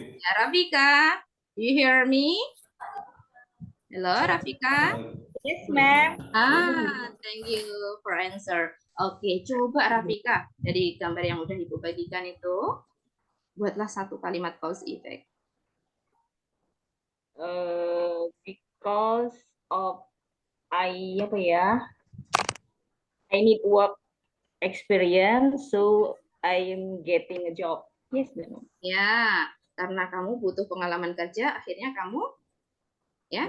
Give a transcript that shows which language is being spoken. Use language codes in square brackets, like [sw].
[en] Ya Rafika, you hear me? Halo Rafika. Yes, ma'am. Thank you for answer. [id] Oke, coba Rafika dari gambar yang udah Ibu bagikan itu, buatlah satu kalimat cause effect. [en] Because of I need work experience, so I am getting a job. Yes, ma'am. [id] Ya, karena kamu butuh pengalaman kerja, akhirnya kamu ya